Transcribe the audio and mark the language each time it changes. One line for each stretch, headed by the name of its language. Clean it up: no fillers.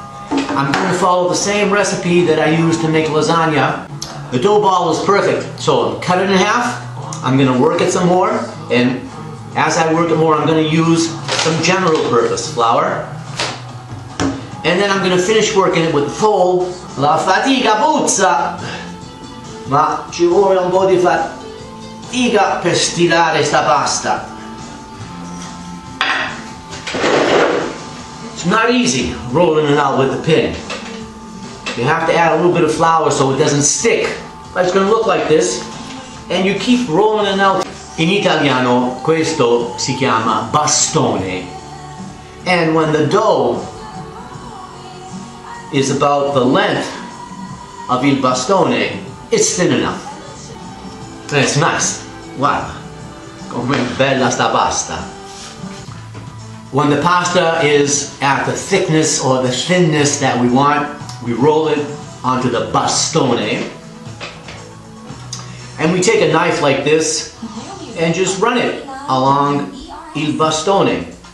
English: I'm going to follow the same recipe that I used to make lasagna. The dough ball is perfect, so cut it in half. I'm going to work it some more, and as I work it more, I'm going to use some general purpose flour. And then I'm going to finish working it with the fold.
Italian: La fatica puzza, ma ci vuole un po' di fatica per stilare sta pasta.
English: It's not easy rolling it out with the pin. You have to add a little bit of flour so it doesn't stick. But it's going to look like this, and you keep rolling it out.
Italian: In Italiano questo si chiama bastone,
English: and when the dough is about the length of il bastone, it's thin enough. And it's nice.
Italian: Guarda, come bella sta pasta.
English: When the pasta is at the thickness or the thinness that we want, we roll it onto the bastone. And we take a knife like this and just run it along il bastone.